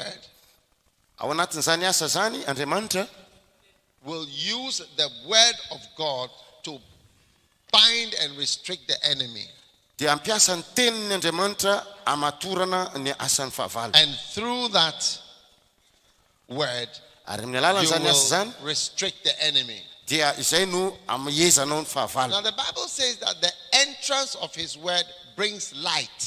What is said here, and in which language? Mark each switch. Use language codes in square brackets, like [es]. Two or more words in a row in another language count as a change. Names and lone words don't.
[mg] ao anatin'izany asa zany Andriamanitra [en] will use the word of God to bind and restrict the enemy. [mg] dia ampiasa ny tenin'ny Andriamanitra amatorana ny asan'ny fahavalo. [en] And through that word, [mg] Ary amin'ny alalan'izany [en] you [mg] asa zany [en] will restrict the enemy. [mg] dia izay no amehezanao ny fahavalo. [en] Now the Bible says that the entrance of his word brings light.